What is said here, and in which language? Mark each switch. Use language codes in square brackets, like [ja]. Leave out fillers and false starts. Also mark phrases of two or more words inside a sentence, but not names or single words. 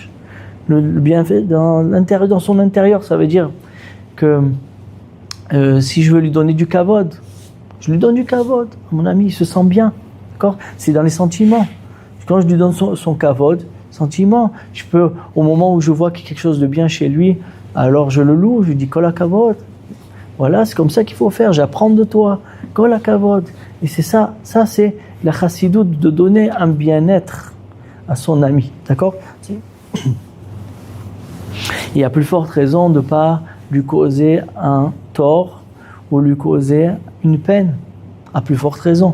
[fr] Le bienfait dans son intérieur, ça veut dire que si je veux lui donner du kavod, je lui donne du kavod. Mon ami, il se sent bien, d'accord? C'est dans les sentiments. Quand je lui donne son kavod, sentiment, je peux, au moment où je vois qu'il y a quelque chose de bien chez lui, alors je le loue, je lui dis [he] כל הכבוד. [fr] Voilà, c'est comme ça qu'il faut faire. J'apprends de toi, [he] כל הכבוד. [fr] Et c'est ça c'est la chassidoute de donner un bien-être à son ami, d'accord? Il y a plus forte raison de ne pas lui causer un tort ou lui causer une peine, à plus forte raison.